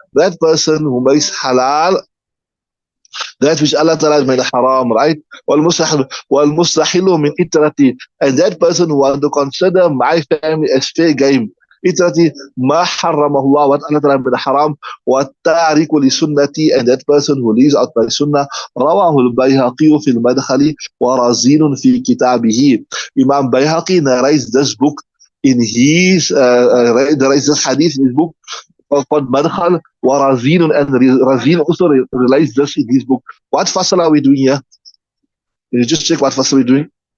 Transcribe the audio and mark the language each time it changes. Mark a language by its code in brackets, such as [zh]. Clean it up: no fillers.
[en] That person who makes halal that which Allah Ta'ala made haram, right? [ar] وَالْمُسْتَحِلُّ مِنْ إِتْرَتِي. [en] And that person who wants to consider my family as fair game. [ar] إِتْرَتِي مَا حَرَّمَهُ اللَّهُ, [en] what Allah Ta'ala made haram. [ar] وَالتَّارِكُ لِسُنَّتِي. [en] And that person who leaves out my sunnah. [ar] رواه البيهقي في المدخل ورزين في كتابه. [en] Imam Bayhaqi narrates this book in his narrates this hadith in his book called Madkhal Warazin, and Razin also relates this in his book. What fasal are we doing here? Can you just check what fasal we're doing?